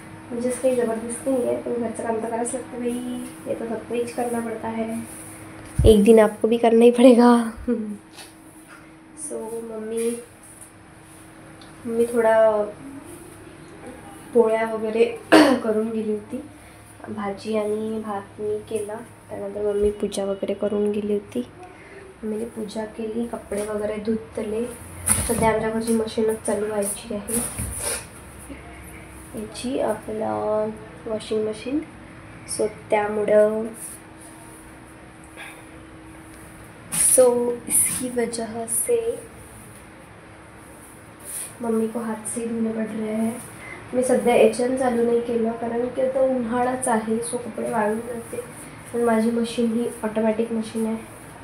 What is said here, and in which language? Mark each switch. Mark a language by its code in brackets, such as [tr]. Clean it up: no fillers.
[mr] म्हणजेच काही जबरदस्त नाही आहे, पण घरचं काम तर करायच [hi] लगता भाई. ये तो सबको ही करना पड़ता है, एक दिन आपको भी करना ही पड़ेगा. [mr] सो मम्मी थोडा पोळ्या वगैरे करून गेली होती. भाजी आणि भात मी केला. त्यानंतर मम्मी पूजा वगैरे करून गेली होती. मम्मीने पूजा केली, कपडे वगैरे धुतले. सध्या आमच्या घरची मशीनच चालू व्हायची आहे, याची आपला वॉशिंग मशीन. [hi] सो त्यामुळं इसकी वजह से मम्मी को हाथ से धोने पड़ रहे हैं. [mr] मी सध्या एचएन चालू नाही केलं, कारण की आता उन्हाळाच आहे. सो कपडे वाळून जाते. पण माझी मशीन ही ऑटोमॅटिक मशीन आहे.